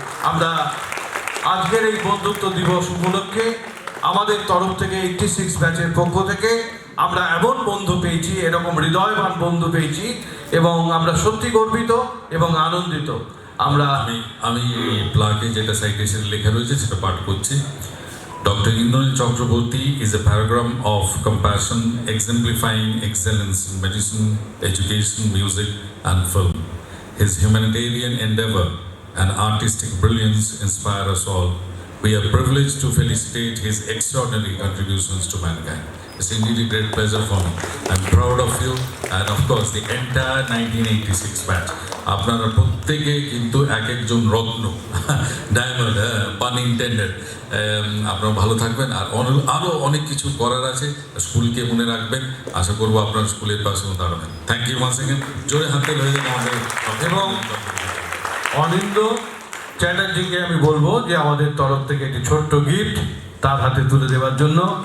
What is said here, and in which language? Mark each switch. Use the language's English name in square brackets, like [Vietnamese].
[Bangla] আমরা আজকের এই বন্ধুত্ব দিবস উপলক্ষে আমাদের তরফ থেকে 86 ব্যাচের পক্ষ থেকে আমরা এমন বন্ধু পেয়েছি, এরকম হৃদয়বান বন্ধু পেয়েছি, এবং আমরা সত্যি গর্বিত এবং আনন্দিত। আমি প্লাকে যেটা সাইটেশন লেখা রয়েছে সেটা পাঠ করছি। [English] Dr. Indranil Chakraborty is a paragon of compassion, exemplifying excellence in medicine, education, music, and film. His humanitarian endeavor and artistic brilliance inspire us all. We are privileged to felicitate his extraordinary contributions to mankind. It's indeed a great pleasure for me. I'm proud of you and of course the entire 1986 batch. [Bangla] আপনারা প্রত্যেকে কিন্তু এক একজন রত্ন, diamond, [English] Pun intended. [Bangla] আপনারা ভালো থাকবেন, আর আরও অনেক কিছু করার আছে। স্কুলকে মনে রাখবেন, আশা করবো আপনার স্কুলের পাশেও দাঁড়াবেন। [English] thank you once again, [Bangla] জোরে হাতে হয়ে যাবে আমাদের। এবং অনিন্দ্য চ্যাটার্জিকে আমি বলবো যে আমাদের তরফ থেকে একটি ছোট্ট গিফট তার হাতে তুলে দেওয়ার জন্য।